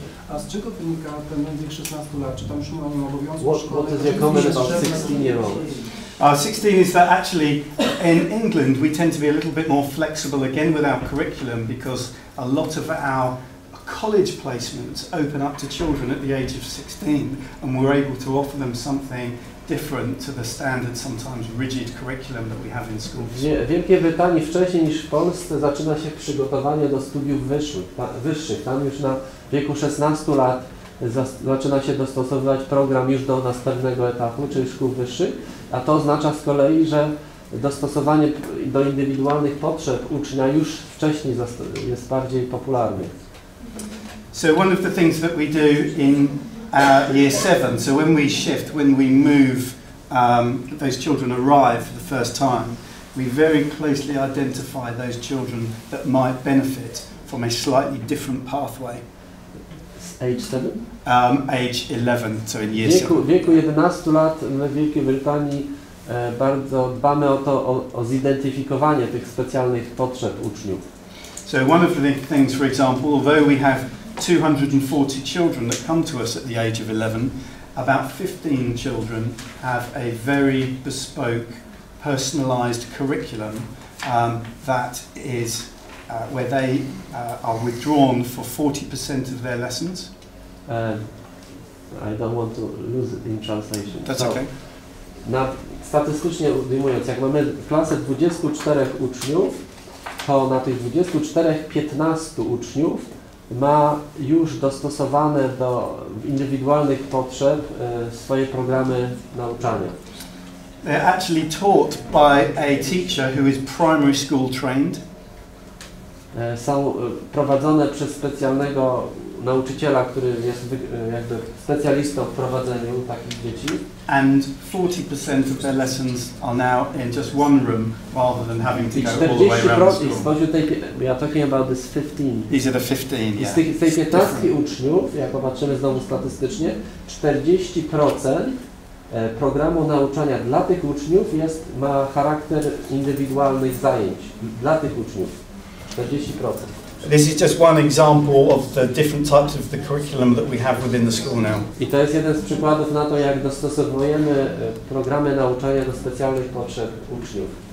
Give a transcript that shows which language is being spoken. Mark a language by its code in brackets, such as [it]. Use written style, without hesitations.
[pl] A z czego wynika ten wiek 16 lat? Czy tam już nie ma nim obowiązku szkolnego? [en] What is your comment about 16-year-olds? 16 is that actually in England we tend to be a little bit more flexible again with our curriculum because a lot of our college placements open up to children at the age of 16 and we're able to offer them something different to the standard, sometimes rigid curriculum that we have in schools. [pl] W Wielkiej Brytanii wcześniej niż w Polsce zaczyna się przygotowanie do studiów wyższych. Tam już na wieku 16 lat zaczyna się dostosowywać program już do następnego etapu, czyli szkół wyższych, a to oznacza z kolei, że dostosowanie do indywidualnych potrzeb ucznia już wcześniej jest bardziej popularny. [en] So one of the things that we do in year 7, so when we shift, when we move, those children arrive for the first time, we very closely identify those children that might benefit from a slightly different pathway. Age 7? Age 11, so in year 7. [pl] W wieku 11 lat w Wielkiej Brytanii bardzo dbamy o zidentyfikowanie tych specjalnych potrzeb uczniów. [en] So one of the things, for example, although we have 240 children that come to us at the age of 11, about 15 children have a very bespoke, personalised curriculum that is where they are withdrawn for 40% of their lessons. I don't want to lose it in translation. That's okay. [pl] Statystycznie ujmując, jak mamy klasę 24 uczniów, to na tych 24 15 uczniów ma już dostosowane do indywidualnych potrzeb swoje programy nauczania. [en] They're actually taught by a teacher who is primary school trained. [pl] Są prowadzone przez specjalnego nauczyciela, który jest jakby specjalistą w prowadzeniu takich dzieci. [en] And 40% of their lessons are now in just one room rather than having to go all the way around the school. We are talking about this 15. These are the 15, yeah. [pl] Z tej 15 uczniów, jak popatrzymy znowu statystycznie, 40% programu nauczania dla tych uczniów ma charakter indywidualnych zajęć. Dla tych uczniów. 40%. [en] This is just one example of the different types of the curriculum that we have within the school now. [pl] I to jest jeden z przykładów na to, jak dostosowujemy programy nauczania do specjalnych potrzeb uczniów.